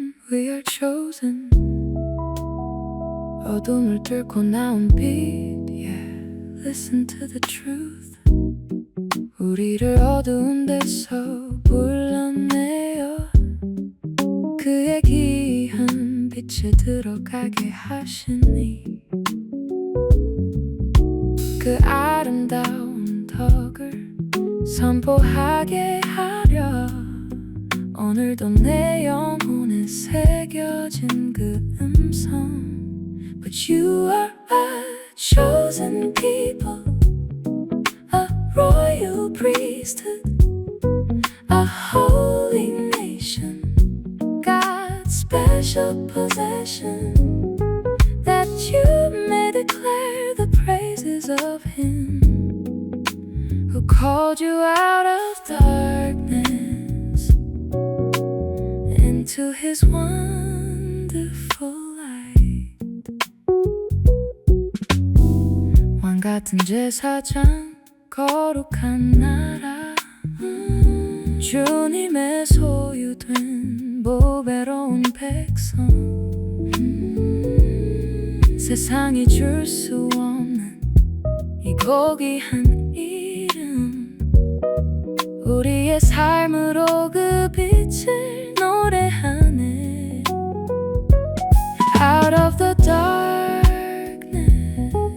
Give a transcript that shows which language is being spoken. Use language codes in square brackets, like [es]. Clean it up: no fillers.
[en] We are chosen [ko] 어둠을 뚫고 나온 빛 yeah. [en] Listen to the truth [ko] 우리를 어두운 데서 불러내어 그의 귀한 빛에 들어가게 하시니 그 아름다운 덕을 선포하게 하려 오늘도 내 영혼에 새겨진 그 음성 [en] But you are a chosen people A royal priesthood A holy nation God's special possession That you may declare the praises of Him Who called you out of darkness Into His wonderful light [ko] 같은 제사장 거룩한 나라 주님의 소유된 보배로운 백성 세상이 줄 수 없는 이 고귀한 이름 우리의 삶으로 그 빛을 노래하네 [en] Out of the darkness